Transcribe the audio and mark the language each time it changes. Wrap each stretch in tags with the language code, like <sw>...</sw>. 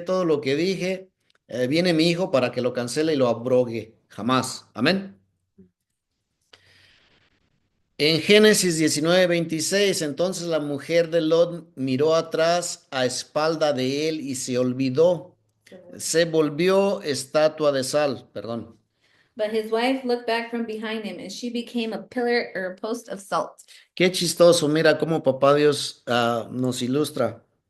<es>Todo lo que dije, viene mi hijo para que lo cancele y lo abrogue. Jamás. Amén. En Génesis 19:26, entonces la mujer de Lot miró atrás a espalda de él y se olvidó, se volvió estatua de sal, perdón.</es> <en>But his wife looked back from behind him, and she became a pillar or a post of salt.</en> <es>Qué chistoso, mira cómo papá Dios nos ilustra.</es>